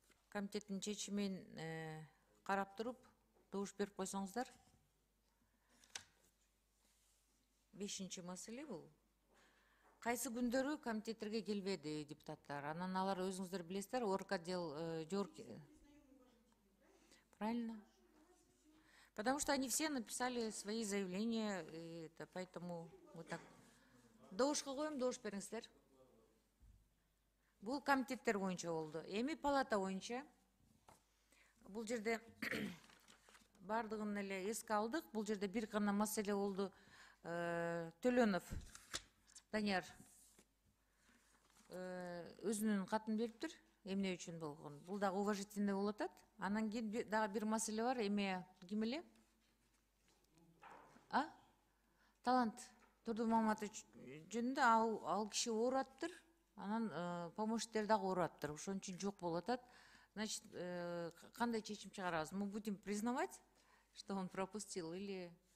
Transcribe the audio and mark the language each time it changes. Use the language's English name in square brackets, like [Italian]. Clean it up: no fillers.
[Kyrgyz] Комитеттин чечимин карап туруп, добуш берип койсоңуздар. 5-чи маселе бул. Кайсы күндөрү комитеттерге келбеди депутаттар? Анан алар өзүңүздөр билесиздер, орготдел Жогорку. [Russian] Правильно? Потому что они все написали свои заявления, поэтому вот так. [Kyrgyz] Добушка коем, добуш бериңиздер. Бул комитеттер боюнча болду. Эми палата боюнча бул жерде бардыгын эле эске алдык. Бул жерде бир гана маселе болду. Төлөнов Данияр өзүнүн катын бериптир. Эмне үчүн болгон? Бул дагы уважительный болуп атат. Анан кийин дагы бир маселе бар. Эме ким эле? Талант Турдумаматович жөнүндө ал киши оораттыр. Анан помощниктер дагы оораттыр. Ошон үчүн жок болуп атат. Значит, кандай чечим чыгарабыз? [Russian] Мы будем признавать, что он пропустил, или...